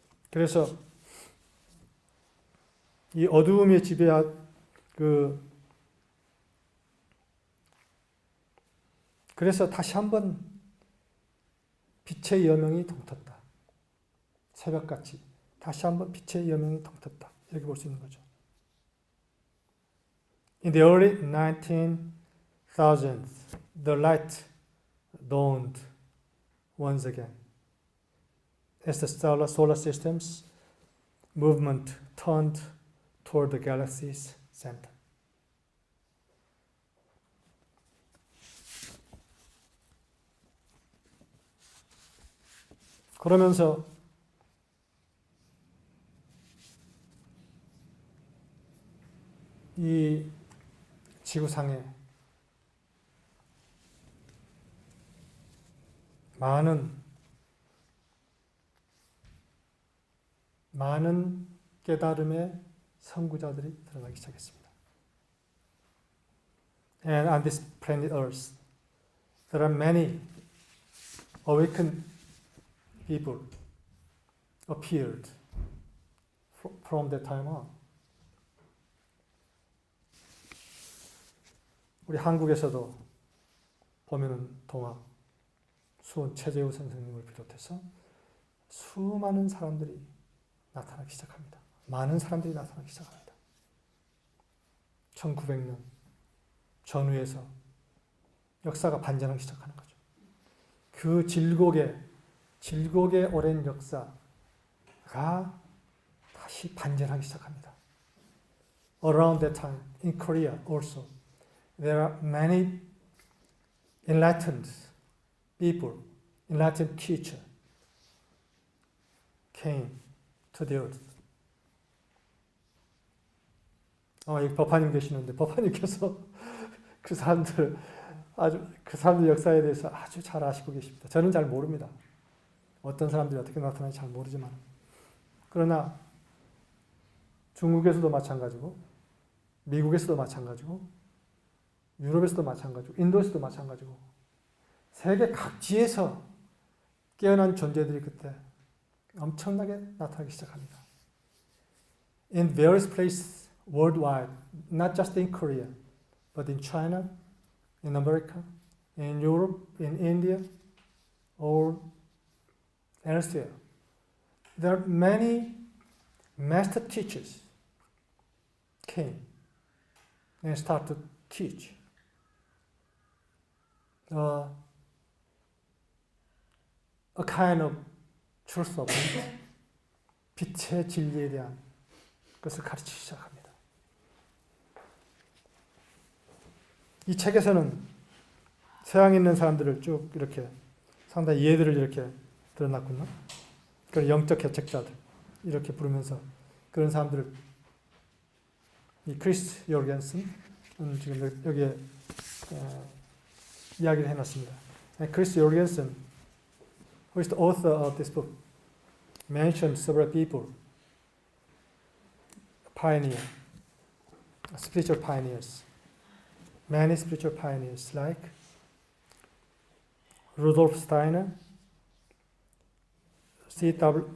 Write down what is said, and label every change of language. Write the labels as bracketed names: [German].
[Korean] 그래서 이 어두움의 지배한 그래서 다시 한번 빛의 여명이 동텄다. 새벽같이 다시 한번 빛의 여명이 동텄다. 이렇게 볼 수 있는 거죠. [English] In the early 19,000s, the light dawned once again. As the solar system's movement turned toward the galaxy's center. [Korean] 그러면서 이 지구상에 많은 깨달음의 선구자들이 드러나기 시작했습니다. [English] And on this planet Earth, there are many awakened people appeared from that time on. [Korean] 우리 한국에서도 보면은 동학, 수원 최재우 선생님을 비롯해서 수많은 사람들이 나타나기 시작합니다. 많은 사람들이 나타나기 시작합니다. 1900년 전후에서 역사가 반전하기 시작하는 거죠. 그 질곡의 오랜 역사가 다시 반전하기 시작합니다. [English] Around that time, in Korea also, there are many enlightened people, enlightened teachers came to the earth. [Korean] 여기 법화님 계시는데 법화님께서 그 사람들 역사에 대해서 아주 잘 아시고 계십니다. 저는 잘 모릅니다. 어떤 사람들이 어떻게 나타나는지 잘 모르지만, 그러나 중국에서도 마찬가지고, 미국에서도 마찬가지고, 유럽에서도 마찬가지고, 인도에서도 마찬가지고, 세계 각지에서 깨어난 존재들이 그때 엄청나게 나타나기 시작합니다. [English] In various places worldwide, not just in Korea, but in China, in America, in Europe, in India, or elsewhere. There are many master teachers came and started to teach a kind of truth of it, [Korean] 빛의 진리에 대한 것을 가르치기 시작합니다. 이 책에서는 서양에 있는 사람들을 쭉 이렇게 상당히 예들을 이렇게 드러났군요. 그런 영적 개척자들 이렇게 부르면서 그런 사람들을 이 크리스 요르겐슨은 지금 여기에 이야기를 해놨습니다. [English] 크리스 요르겐슨, who is the author of this book, mentioned several people, pioneer, spiritual pioneers, many spiritual pioneers like Rudolf Steiner, C.W.